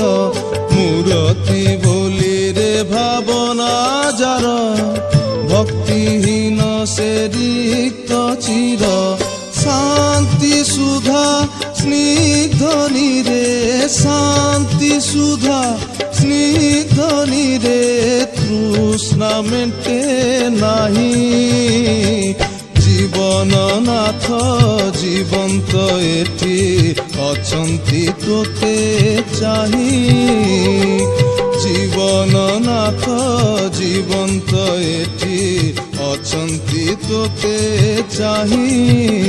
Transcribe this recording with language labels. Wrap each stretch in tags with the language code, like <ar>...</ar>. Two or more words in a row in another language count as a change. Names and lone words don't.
<bn>মূরতি বলি রে ভাবনা যার, ভক্তিহীন সে রিক্ত চির। শান্তি সুধা স্নিগ্ধ নীরে, শান্তি সুধা স্নিগ্ধ নীরে, তৃষ্ণা মেটে নাহি।</bn> <or>ଜୀବନନାଥ ଜୀବନ୍ତ ଏଠି ଅଛନ୍ତି ତୋତେ ଚାହିଁ। ଜୀବନନାଥ ଜୀବନ୍ତ ଏଠି ଅଛନ୍ତି ତୋତେ ଚାହିଁ।</or>